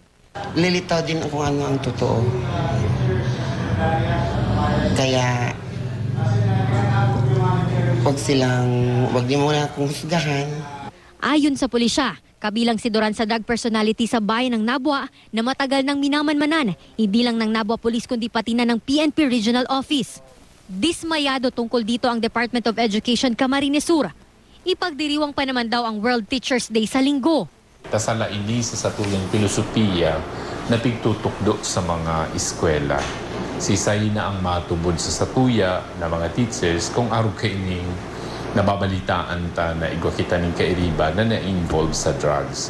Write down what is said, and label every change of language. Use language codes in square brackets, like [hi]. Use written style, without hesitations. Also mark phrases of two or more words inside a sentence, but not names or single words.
[tl] Lilitaw din kung ano ang totoo. Kaya wag din muna akong husgahan. Ayon sa pulisya, kabilang si Duran sa drug personality sa bayan ng Nabua na matagal nang minamanmanan, hindi lang ng Nabua Police kundi pati na ng PNP Regional Office. Dismayado tungkol dito ang Department of Education Camarines Sur. Ipagdiriwang pa naman daw ang World Teachers Day sa Linggo. [bik] Tasala ini sa satuyang filosofiya na pigtutukdo sa mga eskwela. Sisay na ang matubod sa satuya na mga teachers kung arog kaining nababalitaan ta na igwa kita ng kairiba na na-involve sa drugs.